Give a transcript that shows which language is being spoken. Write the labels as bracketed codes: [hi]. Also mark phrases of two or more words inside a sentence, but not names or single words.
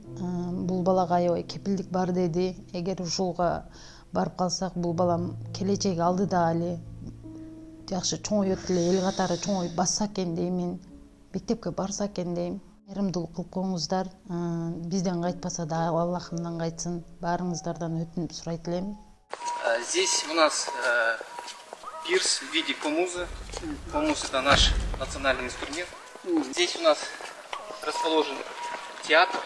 [ky] Бул балага аябай кепилдик бар деди. Эгер ушулга барып калсак, бул балам келечеги алдыда эле жакшы чоңойот эле, эл катары чоңоюп басса экен деймин. Мектепке барса экен дейм. Кайрымдуулук кылып коңуздар. Бизден кайтпаса да Аллахымдан кайтсын. Баарыңыздардан өтүнүп сурайт элем. [ru] Здесь у нас пирс в виде комуза. Комуз — это наш национальный инструмент. Здесь у нас расположен театр.